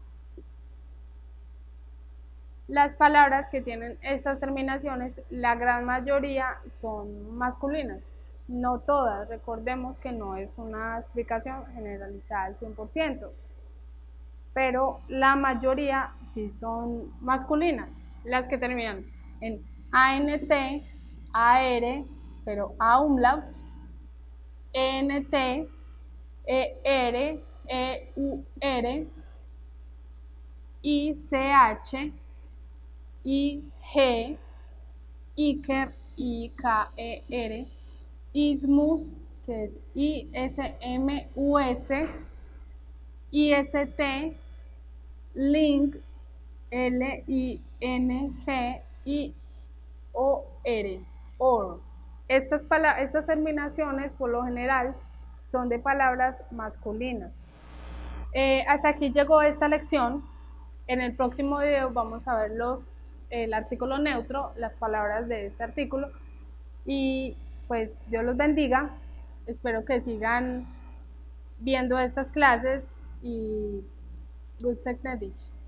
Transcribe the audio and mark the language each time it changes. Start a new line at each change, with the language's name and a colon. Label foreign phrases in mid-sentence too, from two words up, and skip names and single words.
Spanish: Las palabras que tienen estas terminaciones, la gran mayoría son masculinas, no todas, recordemos que no es una explicación generalizada al 100%, pero la mayoría sí son masculinas, las que terminan en ANT, AR, pero A umlaut, ENT, ER, EUR, ICH, IG, Iker, IKER, Ismus, que es ISMUS, IST, Link, LING y OR. Estas terminaciones, por lo general, son de palabras masculinas. Hasta aquí llegó esta lección. En el próximo video vamos a ver el artículo neutro, las palabras de este artículo. Y pues Dios los bendiga. Espero que sigan viendo estas clases y
English: good technology.